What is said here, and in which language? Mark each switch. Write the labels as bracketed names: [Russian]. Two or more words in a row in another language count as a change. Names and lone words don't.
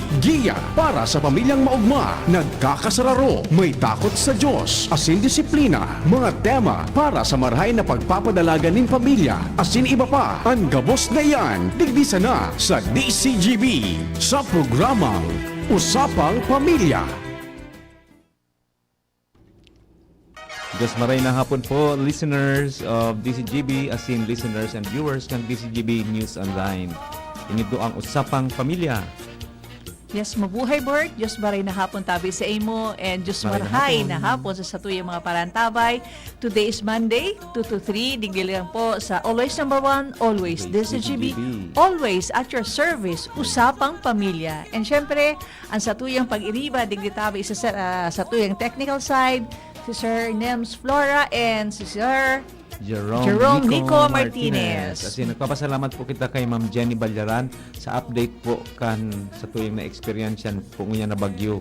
[Bikol] Giya para sa pamilyang maugma, nagkakasararo, may takot sa Diyos, asin disiplina, mga tema para sa marahay na pagpapadalaga nin pamilya, asin iba pa. Ang gabos na yan, digdi sana sa DCGB sa programang Usapang Pamilya. Diyos maray na hapon po, [English] listeners of DCGB, as in listeners and viewers ng DCGB News Online. [Bikol] Inito ang Usapang Pamilya. Yes, mabuhay Bert. Diyos maray na hapon tabi sa imo and Diyos marhay na hapon sa satuyang mga parantabay. [English] Today is Monday, 2 to 3. [Bikol] Digli lang po sa [English] Always Number 1, Always DCGB. Always at your service, [Bikol] Usapang Pamilya. And syempre, ang satuyang pag-iriba, digli tabi sa satuyang [English] technical side, [Bikol] si Sir Nems Flora and si Sir Jerome Nico Martinez. Kasi nagpapasalamat po kita kay Ma'am Jenny Balyaran sa update po kan sa tuyong na experience po niya na bagyo.